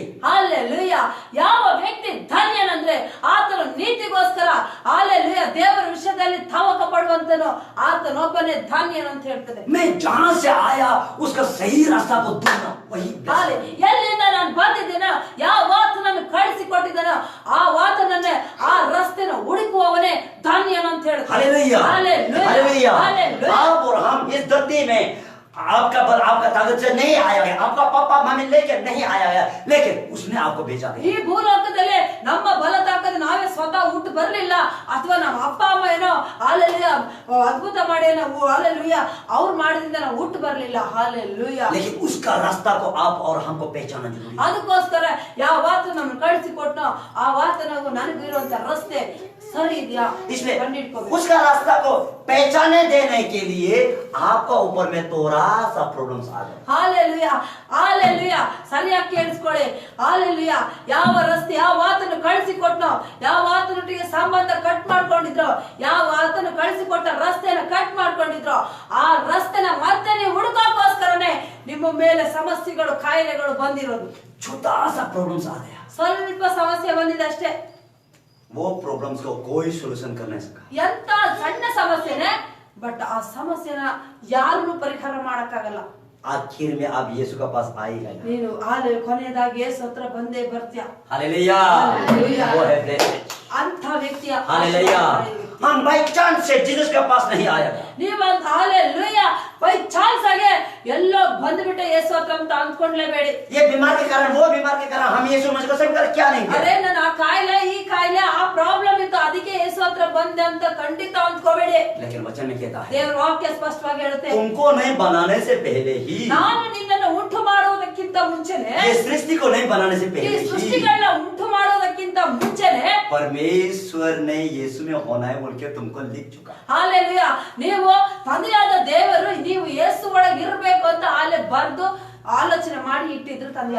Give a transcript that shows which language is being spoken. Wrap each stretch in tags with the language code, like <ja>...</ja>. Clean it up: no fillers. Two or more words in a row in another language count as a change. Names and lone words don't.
<kn>ಹಾಲೆಲೂಯಾ. ಯಾವ ವ್ಯಕ್ತಿ ಧನ್ಯನಂದ್ರೆ ಆತನು ನೀತಿಗೋಸ್ಕರ ಹಾಲೆಲೂಯಾ ದೇವರ ವಿಷಯದಲ್ಲಿ ತವಕ ಪಡುವಂತನು ಆತನೊಬ್ಬನೇ ಧನ್ಯನಂತ ಹೇಳ್ತದೆ.</kn> <hi>मैं जहां से आया उसका सही रास्ता को ढूंढना, वही</hi> <kn>ಹಾಲೆ ಎಲ್ಲಿಂದ ನಾನು ಬಂದಿದ್ದೇನೋ, ಯಾವ ಆತನನ್ನು ಕಳಿಸಿ ಕೊಟ್ಟಿದ್ದಾನೋ ಆ ಆತನನ್ನೇ ಆ ರಸ್ತೆನ ಹುಡುಕುವವನೇ ಧನ್ಯನಂತ ಹೇಳ್ತಾನೆ.</kn> <hi>हालेलुया, हालेलुया। हालेलुया। आप और हम इस धरती में आपका बल आपका ताकत से नहीं आया है, आपका पापा मम्मी लेके नहीं आया है, लेकिन उसने आपको भेजा है।</hi> <kn>ಈ ಭೂಲೋಕದಲ್ಲಿ ನಮ್ಮ ಬಲ ತಾಕದ ನಾವೇ ಸ್ವತಃ ಹುಟ್ಟು ಬರ್ಲಿಲ್ಲ, ಅಥವಾ ನಮ್ಮ ಅಪ್ಪ ಅಮ್ಮ ಏನೋ ಹಾಲೆಲೂಯಾ ಅದ್ಭುತ ಮಾಡೇನೋ ಹಾಲೆಲೂಯಾ ಅವ್ರು ಮಾಡಿದಿಂದ ನಾವು ಹುಟ್ಟು ಬರ್ಲಿಲ್ಲ. ಹಾಲೆಲೂಯಾ.</kn> <hi>लेकिन उसका रास्ता को आप और हमको पहचानना जरूरी है।</hi> <kn>ಅದಕ್ಕೋಸ್ಕರ ಯಾವ ವಾತ ನಮ್ಮನ್ನು ಕಳಿಸಿ ಕೊಟ್ಟನೋ ಆ ವಾತನಗೂ ನನಗೂ ಇರುವಂತ ರಸ್ತೆ ಸರಿ ಇದೆಯಾ</kn> <hi>इसलिए</hi> <kn>ಕಂಡಿಡ್ಕೋಬೇಕು.</kn> <hi>उसका रास्ता को पहचाने देने के लिए आपका ऊपर में थोड़ा सा प्रॉब्लम्स आ जाए।</hi> <kn>ಹಾಲೆಲೂಯಾ, ಹಾಲೆಲೂಯಾ. ಸರಿಯಾಗಿ ಕೇಳಿಸ್ಕೊಳ್ಳಿ. ಹಾಲೆಲೂಯಾ. ಯಾವ ರಸ್ತೆ ಯಾವ ಆತನು ಕಳಿಸಿ ಕೊಟ್ಟನೋ, ಯಾವ ಆತನೊಟ್ಟಿಗೆ ಸಂಬಂಧ ಕಟ್ ಮಾಡ್ಕೊಂಡಿದ್ರು, ಯಾವ ಆತನು ಕಳಿಸಿ ಕೊಟ್ಟ ರಸ್ತೆನ ಕಟ್ ಮಾಡ್ಕೊಂಡಿದ್ರು, ಆ ರಸ್ತೆನ ಮತ್ತೆ ನೀವು ಹುಡುಕೋಕ್ಕೋಸ್ಕರನೇ ನಿಮ್ಮ ಮೇಲೆ ಸಮಸ್ಯೆಗಳು ಕಾಯಿಲೆಗಳು ಬಂದಿರೋದು.</kn> <hi>छोटा सा प्रॉब्लम्स आ गया,</hi> <kn>ಸ್ವಲ್ಪ ಸಮಸ್ಯೆ ಬಂದಿದೆ ಅಷ್ಟೇ.</kn> <hi>वो प्रॉब्लम्स को कोई सॉल्यूशन कर नहीं सका।</hi> <kn>ಎಂತ ಸಣ್ಣ ಸಮಸ್ಯೆನೆ, ಬಟ್ ಆ ಸಮಸ್ಯೆನ ಯಾರು ಪರಿಹಾರ ಮಾಡಕ್ಕಾಗಲ್ಲ.</kn> <hi>आखिर में आप यीशु के पास आएगा।</hi> <kn>ನೀನು ಕೊನೆಯದಾಗಿ ಯೇಸು ಹತ್ರ ಬಂದೇ ಬರ್ತೀಯ.</kn> <hi>हालेलुया, हालेलुया। वो है blessed।</hi> <kn>ಅಂತ ವ್ಯಕ್ತಿಯ</kn> <hi>हालेलुया। हम</hi> <en>by chance</en> <hi>से जीसस के पास नहीं आया।</hi> <kn>ನೀವು ಹಾಲೆಲೂಯಾ</kn> <en>by chance</en> <kn>ಆಗಿ ಎಲ್ಲೋ ಬಂದ್ಬಿಟ್ಟೆ ಯೇಸು ಹತ್ರ ಅಂತ ಅಂದ್ಕೊಂಡ್ಲೇಬೇಡಿ.</kn> <hi>ये बीमार के कारण, वो बीमार के कारण हम यीशु मसीह को स्वीकार क्या नहीं</hi> <kn>ಅರೆ</kn> <hi>किया।</hi> <kn>ನನ್ನ ಆ ಕಾಯಿಲೆ ಈ ಕಾಯಿಲೆ ಆ ಪ್ರಾಬ್ಲಮ್ ಇತ್ತು ಅದಕ್ಕೆ ಯೇಸು ಹತ್ರ ಬಂದೆ ಅಂತ ಖಂಡಿತ ಅಂದ್ಕೋಬೇಡಿ.</kn> <hi>लेकिन वचन में कहता है</hi> <kn>ದೇವರ ವಾಕ್ಯ ಸ್ಪಷ್ಟವಾಗಿ ಹೇಳುತ್ತೆ,</kn> <hi>तुमको नहीं बनाने से पहले ही,</hi> <kn>ನಾನು ನಿನ್ನನ್ನು ಉಂಟು ಮಾಡುವುದಕ್ಕಿಂತ ಮುಂಚೆನೆ,</kn> <hi>ये सृष्टि को नहीं बनाने से</hi> <kn>ಈ</kn> <hi>पहले ही</hi> <kn>ಸೃಷ್ಟಿಗಳನ್ನ ಉಂಟು ಮಾಡುವುದಕ್ಕಿಂತ ಮುಂಚೆನೆ</kn> <hi>परमेश्वर ने यीशु में होना है बोल के तुमको लिख चुका।</hi> <kn>ಹಾಲೆಲೂಯಾ ನೀವು ತಂದೆಯಾದ ದೇವರು ನೀವು ಯೇಸು ಒಳಗೆ ಇರಬೇಕು ಅಂತ ಅಲ್ಲೇ ಬರ್ದು ಆಲೋಚನೆ ಮಾಡಿ ಇಟ್ಟಿದ್ರು ತಂದೆಯಾದ.</kn>